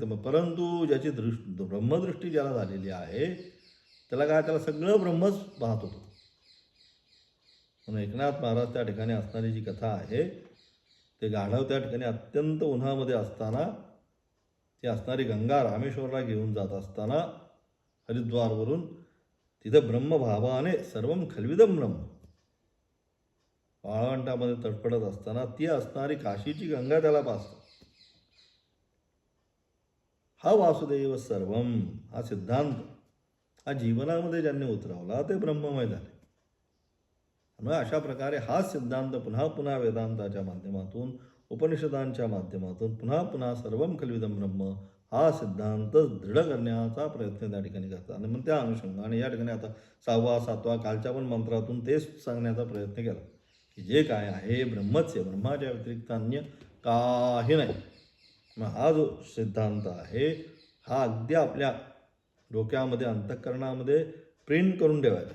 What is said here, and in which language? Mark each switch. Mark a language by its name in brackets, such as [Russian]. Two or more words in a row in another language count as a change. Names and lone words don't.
[Marathi] परंतु ज्याची ब्रह्मदृष्टी ज्याला झालेली आहे त्याला काय, त्याला सगळं ब्रह्मच पाहत होतो. म्हणून एकनाथ महाराज त्या ठिकाणी असणारी जी कथा आहे, ते गाढव त्या ठिकाणी अत्यंत उन्हामध्ये असताना ती असणारी गंगा रामेश्वरला घेऊन जात असताना हरिद्वारवरून तिथं ब्रह्मभावाने [Sanskrit] सर्वम खल्विदम ब्रह्म [Marathi] वाळवंटामध्ये तडफडत असताना ती असणारी काशीची गंगा त्याला पासतो. हा [Sanskrit] वासुदेव सर्वम, [Marathi] हा सिद्धांत हा जीवनामध्ये ज्यांनी उतरवला ते ब्रह्ममय झाले. म्हणून अशा प्रकारे हा सिद्धांत पुन्हा पुन्हा वेदांताच्या माध्यमातून, उपनिषदांच्या माध्यमातून पुन्हा पुन्हा [Sanskrit] सर्वम खल्विदम ब्रह्म [Marathi] हा सिद्धांत दृढ करण्याचा प्रयत्न त्या ठिकाणी करतात. आणि मग त्या अनुषंगाने या ठिकाणी आता 6वा 7वा कालच्या पण मंत्रातून तेच सांगण्याचा प्रयत्न केला की जे काय आहे ब्रह्मच आहे, ब्रह्माच्या व्यतिरिक्त अन्य काही नाही. मग हा जो सिद्धांत आहे हा अगदी आपल्या डोक्यामध्ये, अंतःकरणामध्ये प्रिंट करून ठेवायचा.